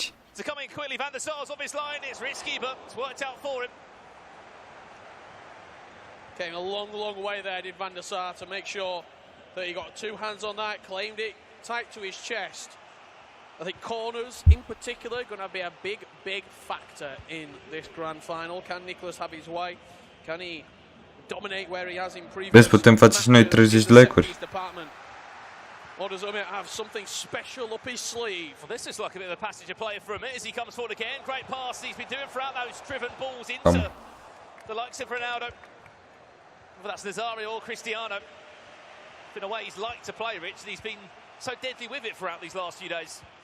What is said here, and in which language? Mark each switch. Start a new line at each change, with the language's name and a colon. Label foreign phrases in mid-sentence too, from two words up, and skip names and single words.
English: To come in quickly, Van der Sar's on his line. It's risky, but it's worked out for him. Came a long, long way there, did Van der Sar, to make sure that he got 2 hands on that, claimed it tight to his chest. I think corners, in particular, are going to be a big, big factor in this grand final. Can Nicholas have his way? Can he dominate where he has in previous?
Romanian: Vezi, putem face și noi 30 de like-uri.
English: Or does Umit have something special up his sleeve? Well, this is like a bit of a passage of play for Umit as he comes forward again. Great pass he's been doing throughout those driven balls into the likes of Ronaldo. Well, that's Nazario or Cristiano. In a way, he's liked to play, Rich, and he's been so deadly with it throughout these last few days.